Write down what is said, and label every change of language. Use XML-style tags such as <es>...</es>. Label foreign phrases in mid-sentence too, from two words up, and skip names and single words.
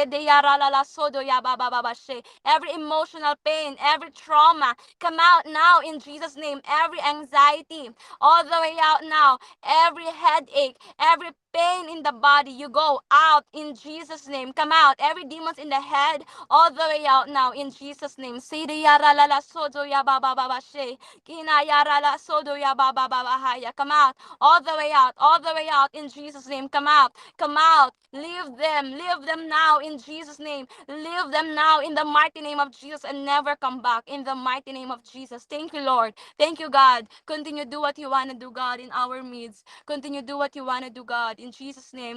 <en>Every emotional pain, every trauma, come out now in Jesus' name. Every anxiety, all the way out now. Every headache, every pain in the body, you go out in Jesus' name. Come out. Every demons in the head, all the way out now in Jesus' name. Siriyara la la sodo ya ba ba ba ba she. Kinayara la sodo ya ba ba ba ba haya. Come out. All the way out. All the way out in Jesus' name. Come out. Come out. Leave them. Leave them now in Jesus' name. Leave them now in the mighty name of Jesus and never come back in the mighty name of Jesus. Thank you, Lord. Thank you, God. Continue do what you want to do, God, in our midst. Continue do what you want to do, God, in Jesus' name.</en>